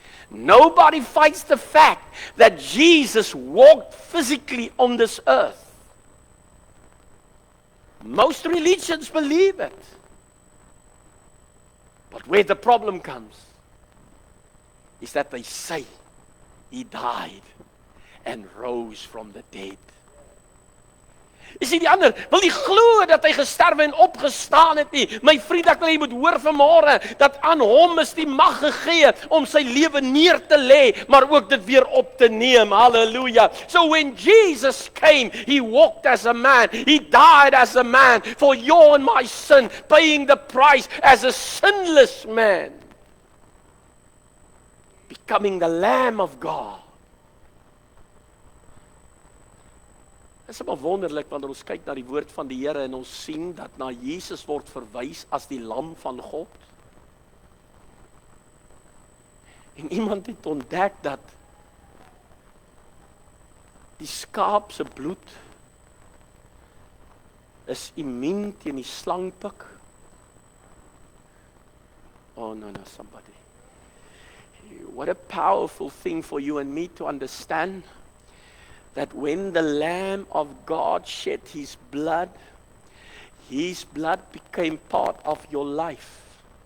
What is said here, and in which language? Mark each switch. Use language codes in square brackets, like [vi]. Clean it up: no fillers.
[en] Nobody fights the fact that Jesus walked physically on this earth. Most religions believe it. But where the problem comes is that they say He died and rose from the dead. [af] Jy sien, die ander wil nie glo dat hy gesterwe en opgestaan het nie. My vriend, ek wil jy moet hoor vanmôre dat aan hom is die mag gegee om sy lewe neer te lê, maar ook dit weer op te neem. Halleluja. [en] So when Jesus came, He walked as a man. He died as a man for your and my sin, paying the price as a sinless man, becoming the Lamb of God. [af] Dit is maar wonderlik wanneer ons kyk na die woord van die Here en ons sien dat na Jesus word verwys as die lam van God. En iemand het ontdek dat die skaap se bloed is immuun teen die slangpik. [en] Oh no, somebody. What a powerful thing for you and me to understand. That when the Lamb of God shed His blood became part of your life.